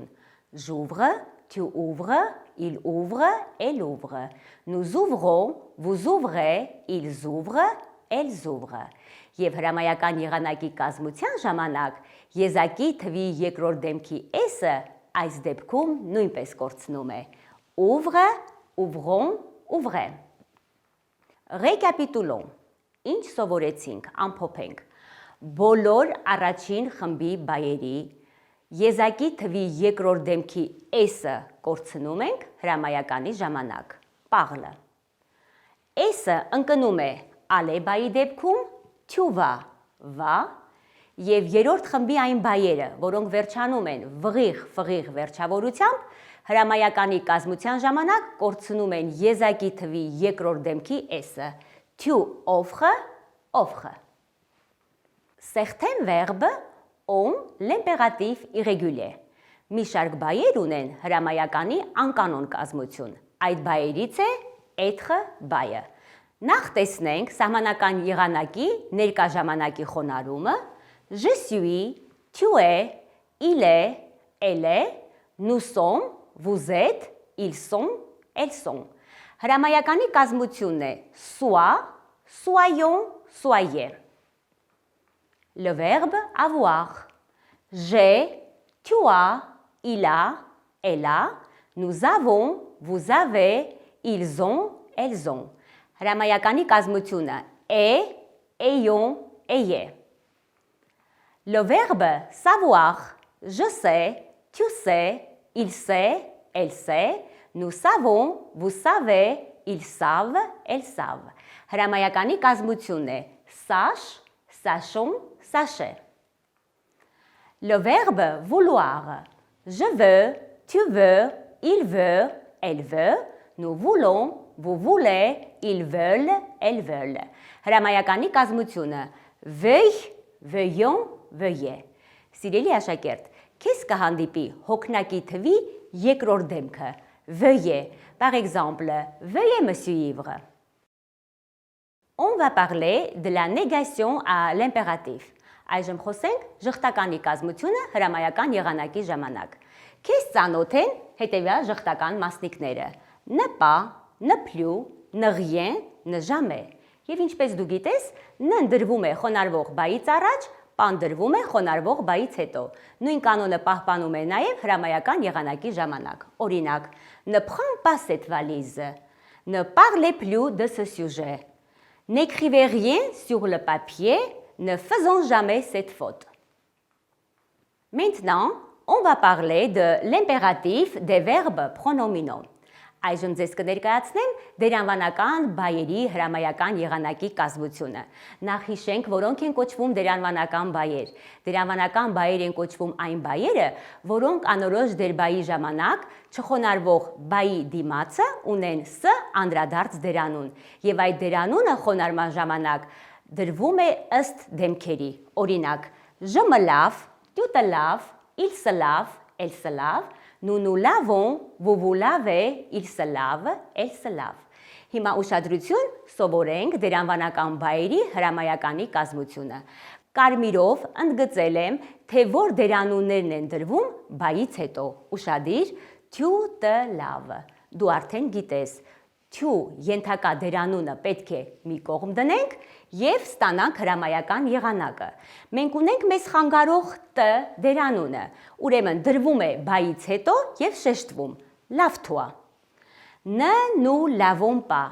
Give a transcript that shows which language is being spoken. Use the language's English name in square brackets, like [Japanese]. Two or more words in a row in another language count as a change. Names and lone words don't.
[French] J'ouvre, tu ouvres, il ouvre, elle ouvre. Nous ouvrons, vous ouvrez, ils ouvrent, elles ouvrent. [Armenian] Եվ հրամայական եղանակի կազմության ժամանակ եզակի թվի երկրորդ դեմքի s-ը այս դեպքում նույնպես կորցնում է. [French] Ouvre, ouvrons, ouvrez. Récapitulons. [Armenian] Ինչ սովորեցինք, ամփոփենք. Բոլոր առաջին խմբի բայերի եզակի թվի երկրորդ դեմքի s-ը կորցնում ենք հրամայականի ժամանակ. [French] Parle. [Armenian] S-ը ընկնում է aller բայի դեպքում, [French] tu vas, va, [Armenian] եւ երրորդ խմբի այն բայերը, որոնք վերջանում են վղիղ վերջավորությամբ, հրամայականի կազմության ժամանակ կորցնում են եզակի թվի երկրորդ դեմքի s-ը. [French] Tu offres, offre. Certains verbes ont l'impératif irrégulier. [Armenian] Մի շարք բայեր ունեն հրամայականի անկանոն կազմություն. Այդ բայերից է être բայը. Նախ տեսնենք սահմանական եղանակի ներկա ժամանակի խոնարհումը. [French] Je suis, tu es, il est, elle est, nous sommes, vous êtes, ils sont, elles sont. [Armenian] Հրամայականի կազմությունն է [French] soit, soyons, soyez. Le verbe avoir. J'ai, tu as, il a, elle a, nous avons, vous avez, ils ont, elles ont. [Armenian] Հրամայականի կազմությունը [French] est, ayons, ayez. Le verbe savoir. Je sais, tu sais, il sait, elle sait, nous savons, vous savez, ils savent, elles savent. [Armenian] Հրամայականի կազմությունն է [French] sache, sachons, sachez. Le verbe vouloir. Je veux, tu veux, il veut, elle veut, nous voulons, vous voulez, ils veulent, elles veulent. [Armenian] Հրամայականի կազմությունը [French] veuille, veuillons, veuillez. [Armenian] Սիրելի աշակերտ, քեզ կհանդիպի հոգնակի թվի երկրորդ դեմքը veuillez. [French] Par exemple, veuillez me suivre. On va parler de la négation à l'impératif. [Armenian] Այժմ խոսենք ժխտականի կազմությունը հրամայական եղանակի ժամանակ։ Քեզ ծանոթ են հետևյալ ժխտական մասնիկները. [French] ne pas, ne plus, ne rien, ne jamais. [Armenian] Եվ ինչպես դու գիտես, ն դրվում է խոնարհվող բայից առաջ, պան դրվում է խոնարհվող բայից հետո։ Նույն կանոնը պահպանում է նաև հրամայական եղանակի ժամանակ։ Օրինակ, [French] ne prends pas cette valise. Ne parlez plus de ce sujet. N'écrivez rien sur le papier. Ne faisons jamais cette faute. Maintenant, on va parler de l'impératif des verbes pronominaux. [Armenian] Այժմ ձեզ կներկայացնեմ դերանվանական բայերի հրամայական եղանակի կազմությունը։ Նախ հիշենք, որոնք են կոչվում դերանվանական բայեր։ Դերանվանական բայեր են կոչվում այն բայերը, որոնք անորոշ դերբայի ժամանակ չխոնարհվող բայի դիմացը ունեն ս անդրադարձ դերանուն, եւ այդ դերանունը խոնարհման ժամանակ դրվում է ըստ դեմքերի։ Օրինակ, [French] je me lave, tu te laves, il se lave, elle se lave. Nous nous lavons, vous vous lavez, il se lave, elle se lave. [Armenian] Հիմա ուշադրություն սովորենք դերանվանական բայերի հրամայականի կազմությունը։ Կարմիրով ընդգծել եմ, թե որ դերանուններն են դրվում բայից հետո։ Ուշադիր, [French] tu te laves. [Armenian] Դու արդեն գիտես, tu ենթակա դերանունը պետք է մի կողմ դնենք եւ ստանանք հրամայական եղանակը։ Մենք ունենք մեզ խանգարող տ դերանունը, ուրեմն դրվում է բայից հետո եւ շեշտվում. [French] lave-toi. Ne nous lavons pas.